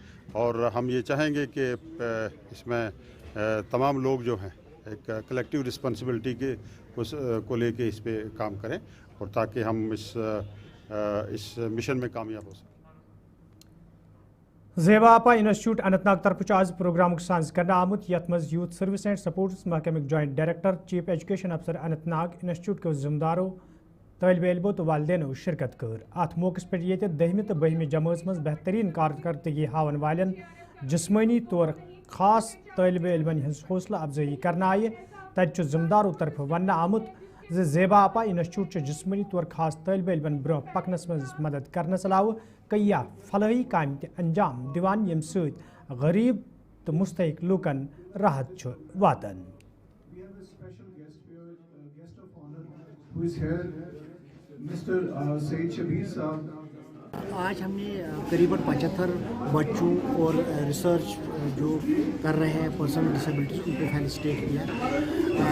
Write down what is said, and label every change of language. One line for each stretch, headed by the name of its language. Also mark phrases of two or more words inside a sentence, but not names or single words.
Hindi: और हम ये चाहेंगे कि इसमें तमाम लोग जो हैं एक
English: collective responsibility
Hindi: को लेके इस पे काम करें और ताकि हम इस मिशन में कामयाब हो सकें।
Kashmiri: ज़ेबा आपा इंस्टीट्यूट अनंतनाग तरफ आज प्रोग्राम साज करना आमुत यथ मज यूथ सर्विस एंड सपोर्ट्स महकमे जॉइंट डायरेक्टर चीफ एजुकेशन अफसर अनंतनाग इंस्टीट्यूट के जिम्मेदारों तलब इल्मों तो वालदेनो शिरकत कर। अत मौके पे ये 10वीं तो 12वीं जमात मज बेहतरीन कारकर्दगी हावन वालन जिस्मानी तौर खास तलब इल्मन हज हौसला अफजाई करना आए। तत जिम्मेदारों तरफ वन आमुत ज़ेबा आपा इंस्टीट्यूट जिस्मानी तौर खास तलब इल्मन ब्रोह पकनस मज मदद करने अलावा कईया फलाही काम अंजाम दिवान यम सत गरीब तो मुस्तहिक लूकन राहत वातन।
Hindi: आज हमने करीबन 75 बच्चों और रिसर्च जो कर रहे हैं
English: personal disabilities
Hindi: उनको फैसिलिटेट किया।